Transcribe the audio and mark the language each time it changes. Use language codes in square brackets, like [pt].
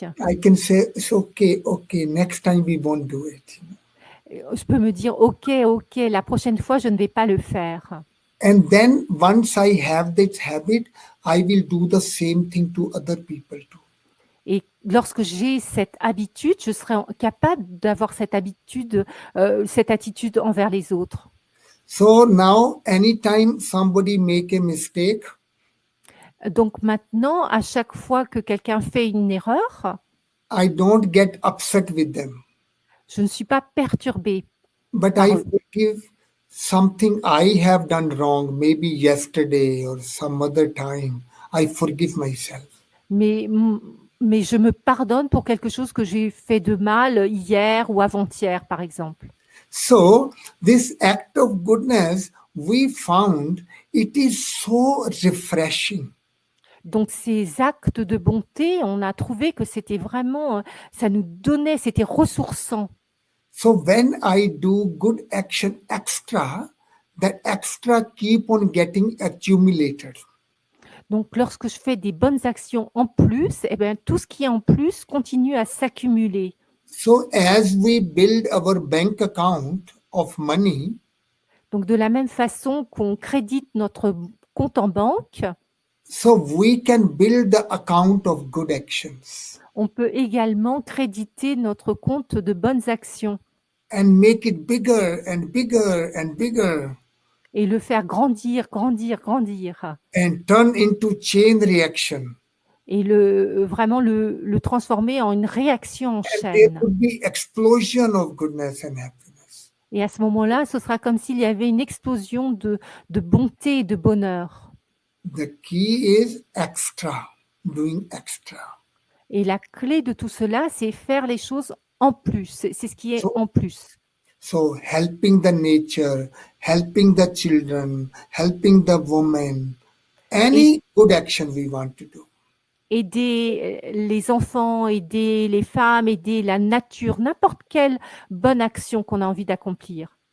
[en] I can say, it's okay, next time we won't do it. [fr] Je peux me dire, ok, la prochaine fois, je ne vais pas le faire. [en] And then once I have this habit, I will do the same thing to other people too. [fr] Et lorsque j'ai cette habitude, je serai capable d'avoir cette attitude envers les autres. [en] So now, anytime somebody make a mistake, [fr] Donc maintenant, à chaque fois que quelqu'un fait une erreur, [en] I don't get upset with them, [fr] je ne suis pas perturbée. [en] but I forgive something I have done wrong, maybe yesterday or some other time. I forgive myself. [fr] Mais je me pardonne pour quelque chose que j'ai fait de mal hier ou avant-hier, par exemple. [en] So this act of goodness, we found it is so refreshing. [fr] Donc ces actes de bonté, on a trouvé que c'était vraiment, ça nous donnait, c'était ressourçant. [en] So when I do good action extra, that extra keep on getting accumulated. [fr] Donc lorsque je fais des bonnes actions en plus, eh bien, tout ce qui est en plus continue à s'accumuler. [en] So as we build our bank account of money, [fr] Donc de la même façon qu'on crédite notre compte en banque, [en] so we can build the account of good actions [fr] on peut également créditer notre compte de bonnes actions [en] and make it bigger and bigger and bigger [fr] et le faire grandir [en] and turn into chain reaction. [fr] et vraiment le transformer en une réaction en [en] And there [fr] chaîne. [en] would be explosion of goodness and happiness. [fr] Et à ce moment-là, ce sera comme s'il y avait une explosion de bonté et de bonheur. [en] The key is extra, doing extra. [fr] Et la clé de tout cela, c'est faire les choses en plus. C'est ce qui est en plus. [en] So helping the nature, helping the children, helping the women, any good action we want to do. [fr] Aider les enfants, aider les femmes, aider la nature, n'importe quelle bonne action qu'on a envie d'accomplir.